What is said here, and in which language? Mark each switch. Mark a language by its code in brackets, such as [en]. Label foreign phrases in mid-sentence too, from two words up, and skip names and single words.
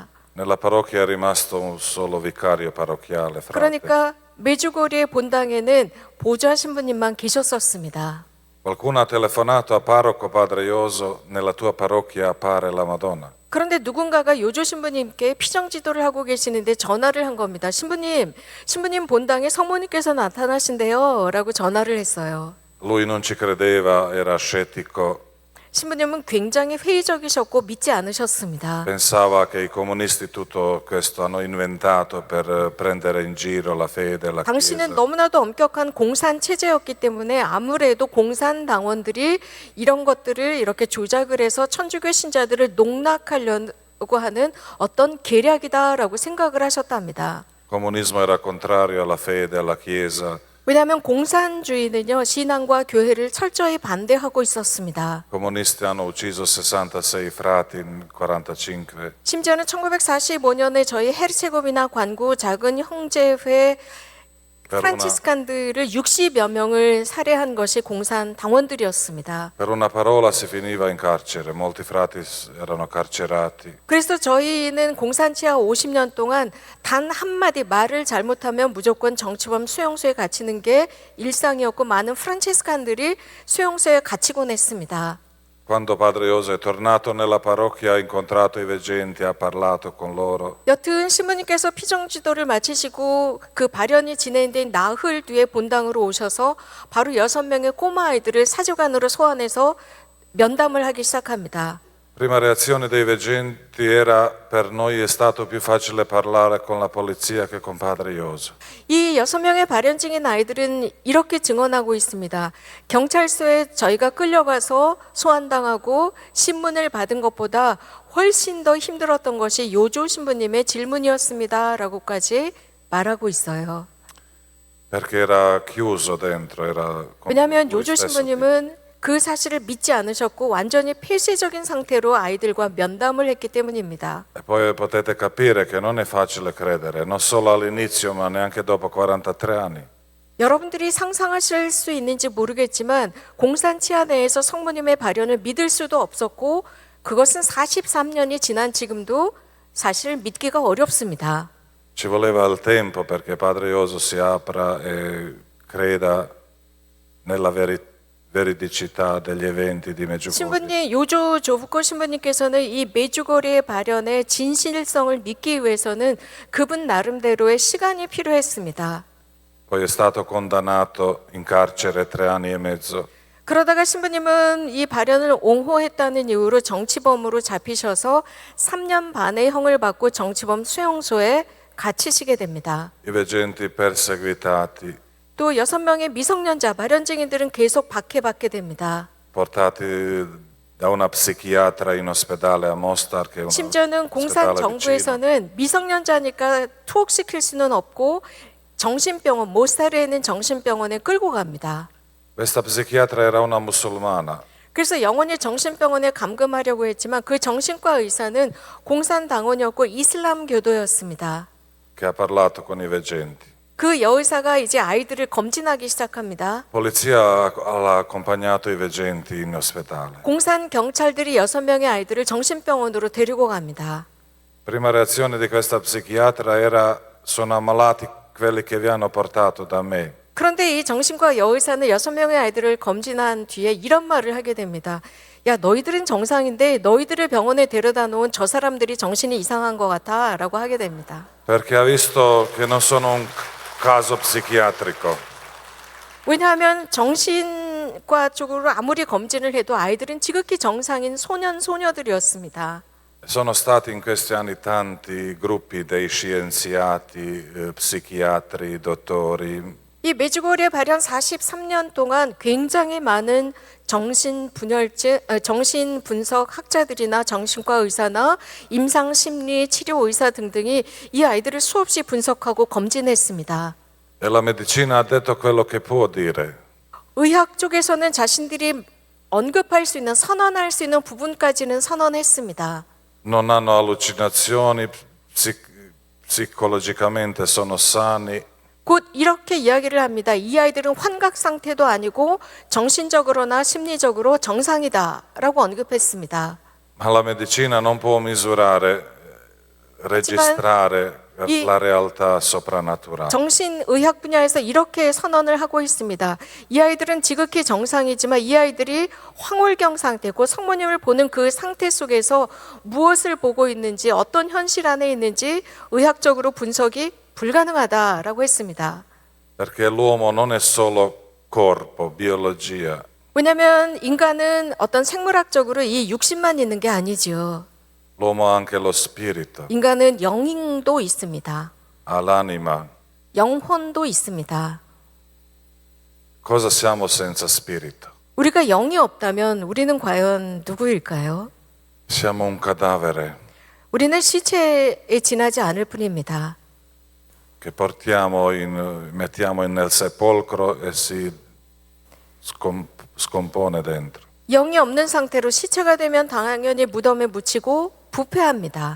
[it] Nella parrocchia è rimasto un solo vicario parrocchiale, frate. [ko] 그러니까 메주거리의 본당에는 보좌 신부님만 계셨었습니다. [it] Qualcuno ha telefonato a parroco Padre Ioso, nella tua parrocchia appare la Madonna. [ko] 그런데 누군가가 요조 신부님께 피정 지도를 하고 계시는데 전화를 한 겁니다. 신부님 본당에 성모님께서 나타나신대요 라고 전화를 했어요. [it] Lui non ci credeva, era scettico, [ko] 신부님은 굉장히 회의적이셨고 믿지 않으셨습니다. [it] pensava che i comunisti tutto questo hanno inventato per prendere in giro la fede, la [ko] 당시는 [it] Chiesa. [ko] 너무나도 엄격한 공산 체제였기 때문에 아무래도 공산 당원들이 이런 것들을 이렇게 조작을 해서 천주교 신자들을 농락하려고 하는 어떤 계략이다라고 생각을 하셨답니다. [it] Il comunismo era contrario alla fede, alla Chiesa. [ko] 왜냐하면 공산주의는요 신앙과 교회를 철저히 반대하고 있었습니다. [it] I comunisti hanno ucciso 66 frati nel 45. [ko] 심지어는 1945년에 저희 헤르체고비나 관구 작은 형제회 프란치스칸들을 60여 명을 살해한 것이 공산 당원들이었습니다. [it] Per una parola si finiva in carcere, molti frati erano carcerati. [ko] 그래서 저희는 공산 치하 50년 동안 단 한마디 말을 잘못하면 무조건 정치범 수용소에 갇히는 게 일상이었고 많은 프란치스칸들이 수용소에 갇히곤 했습니다. [it] Quando Padre Ioso è tornato nella parrocchia ha incontrato i veggenti, ha parlato con loro. [ko] 여튼 신부님께서 피정 지도를 마치시고 그 발현이 진행된 나흘 뒤에 본당으로 오셔서 바로 6명의 꼬마 아이들을 사제관으로 소환해서 면담을 하기 시작합니다. [it] Prima reazione dei veggenti era: per noi è stato più facile parlare con la polizia che con Padre Ioso. [ko] 이 6명의 발현 중인 아이들은 이렇게 증언하고 있습니다. 경찰서에 저희가 끌려가서 소환당하고 신문을 받은 것보다 훨씬 더 힘들었던 것이 요조 신부님의 질문이었습니다. 라고까지 말하고 있어요. [it] Perché era chiuso dentro, era come [ko] 왜냐하면 [it] lui [ko] 요조 [it] stesso [ko] 신부님은 그 사실을 믿지 않으셨고 완전히 폐쇄적인 상태로 아이들과 면담을 했기 때문입니다. [it] E poi potete capire che non è facile credere, non solo all'inizio ma neanche dopo 43 anni. [ko] 여러분들이 상상하실 수 있는지 모르겠지만 공산 치하 내에서 성모님의 발현을 믿을 수도 없었고 그것은 43년이 지난 지금도 사실 믿기가 어렵습니다. [it] Ci voleva il tempo perché Padre Ioso si apra e creda nella veridicità degli eventi di Medjugorje. [ko] 신부님 요조 조부코 신부님께서는 이 메주거리의 발현의 진실성을 믿기 위해서는 그분 나름대로의 시간이 필요했습니다. [it] Poi è stato condannato in carcere 3 anni e mezzo. [ko] 그러다가 신부님은 이 발현을 옹호했다는 이유로 정치범으로 잡히셔서 3년 반의 형을 받고 정치범 수용소에 갇히시게 됩니다. [it] I veggenti perseguitati, [ko] 또 6명의 미성년자 발현 증인들은 계속 박해받게 됩니다. [it] portati da una psichiatra in ospedale a Mostar, che è un [ko] 심지어는 공산 [it] ospedale vicino. [ko] 정부에서는 미성년자니까 투옥시킬 수는 없고 정신병원, 모스타르에 있는 정신병원에 끌고 갑니다. [it] Questa psichiatra era una musulmana. [ko] 그래서 영원히 정신병원에 감금하려고 했지만 그 정신과 의사는 공산당원이었고 이슬람교도였습니다. [it] Che ha parlato con i veggenti. [ko] 그 여의사가 이제 아이들을 검진하기 시작합니다. [it] Polizia ha accompagnato i veggenti in ospedale. [ko] 공산 경찰들이 6명의 아이들을 정신병원으로 데리고 갑니다. [it] Prima reazione di questa psichiatra era: sono ammalati quelli che vi hanno portato da me. [ko] 그런데 이 정신과 여의사는 6명의 아이들을 검진한 뒤에 이런 말을 하게 됩니다. 야, 너희들은 정상인데 너희들을 병원에 데려다 놓은 저 사람들이 정신이 이상한 것 같아 라고 하게 됩니다. [it] Perché ha visto che non sono un caso psichiatrico. [ko] 왜냐하면 정신과 쪽으로 아무리 검진을 해도 아이들은 지극히 정상인 소년들이었습니다. [it] Sono stati in questi anni tanti gruppi dei scienziati, psichiatri, dottori, [ko] 이 메주고리에 발현 43년 동안 굉장히 많은 정신 분석 학자들이나 정신과 의사나 임상 심리 치료 의사 등등이 이 아이들을 수없이 분석하고 검진했습니다. [it] E la medicina ha detto quello che può dire. [ko] 의학 쪽에서는 자신들이 언급할 수 있는 선언할 수 있는 부분까지는 선언했습니다. [it] Non hanno allucinazioni, psicologicamente sono sani. [ko] 곧 이렇게 이야기를 합니다. 이 아이들은 환각 상태도 아니고 정신적으로나 심리적으로 정상이다라고 언급했습니다. [it] Ma la medicina non può misurare, registrare 이- la realtà soprannaturale. [ko] 정신의학 분야에서 이렇게 선언을 하고 있습니다. 이 아이들은 지극히 정상이지만 이 아이들이 황홀경 상태고 성모님을 보는 그 상태 속에서 무엇을 보고 있는지 어떤 현실 안에 있는지 의학적으로 분석이 불가능하다라고 했습니다. [it] Perché l'uomo non è solo corpo, biologia, [ko] 왜냐하면 인간은 어떤 생물학적으로 이 육신만 있는 게 아니지요. [it] l'uomo ha anche lo spirito, [ko] 인간은 영도 있습니다. [it] ha l'anima. [ko] 영혼도 있습니다. [it] Cosa siamo senza spirito? [ko] 우리가 영이 없다면 우리는 과연 누구일까요? [it] Siamo un cadavere [ko] 우리는 시체에 지나지 않을 뿐입니다. [it] che mettiamo nel sepolcro e si scompone dentro. [ko] 영이 없는 상태로 시체가 되면 당연히 무덤에 묻히고 부패합니다.